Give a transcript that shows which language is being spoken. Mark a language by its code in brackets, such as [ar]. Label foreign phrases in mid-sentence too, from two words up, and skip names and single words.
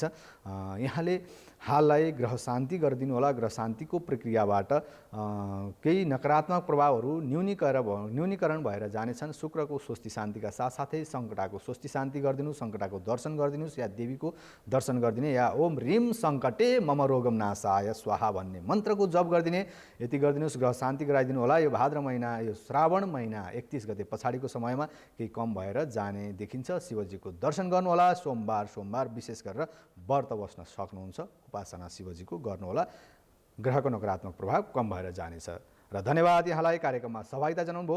[ne] यहाँले हाललाई ग्रह शान्ति गरिदिनु होला। ग्रह शान्तिको प्रक्रियाबाट केही नकारात्मक प्रभावहरू न्यूनीकरण भएर जानेछन्। शुक्रको स्वस्ति शान्तिका साथसाथै सङ्कटाको स्वस्ति शान्ति गरिदिनु, सङ्कटाको दर्शन गरिदिनुहोस्, या देवीको दर्शन गरिदिने, या [sa] ओम ह्रीम सङ्कटे मम रोगम नाशाय स्वाहा [ne] भन्ने मन्त्रको जप गरिदिने, यति गरिदिनुहोस्। ग्रह शान्ति गराइदिनु होला। यो भाद्र महिना, यो श्रावण महिना 31 गते पछाडिको समयमा केही कम भएर जाने देखिन्छ। शिवजीको दर्शन गर्नुहोला। सोमबार विशेष गरेर व्रत बस्न सक्नुहुन्छ, उपासना शिवजीको गर्नुहोला। ग्रहको नकारात्मक प्रभाव कम भएर जानेछ। र धन्यवाद यहाँलाई कार्यक्रममा सहभागिता जनाउनुभयो।